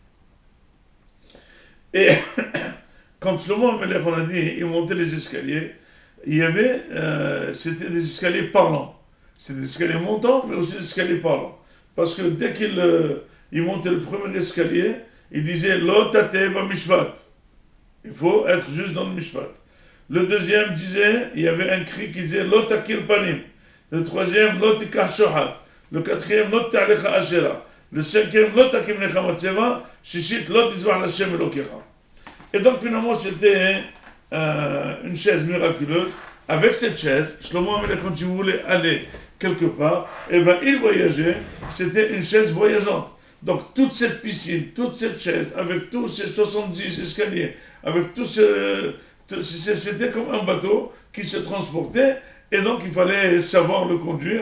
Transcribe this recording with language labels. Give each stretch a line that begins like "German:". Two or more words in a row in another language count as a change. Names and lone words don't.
French: Et quand Shlomo HaMelech, on a dit, il montait les escaliers, il y avait, c'était des escaliers parlants. C'était des escaliers montants, mais aussi des escaliers parlants. Parce que dès qu'il montait le premier escalier, il disait «
Hebrew: לא תטה במשפט ».
French: Il faut être juste dans le mishpat. Le deuxième disait, il y avait un cri qui disait «
Hebrew: לא תכיר פנים ».
French: Le troisième «
Hebrew: לא תקח שוחד
French: ». Le quatrième «
Hebrew: לא תטע לך אשרה ».
French: Le cinquième «
Hebrew: לא תקים לך מצבה ». שישית « לא תזבח לה׳ אלוקיך ».
French: Et donc finalement c'était une chaise miraculeuse. Avec cette chaise, Shlomo HaMelech, quand il voulait aller quelque part, il voyageait, c'était une chaise voyageante. Donc toute cette piscine, toute cette chaise, avec tous ces 70 escaliers, avec tout c'était comme un bateau qui se transportait, et donc il fallait savoir le conduire.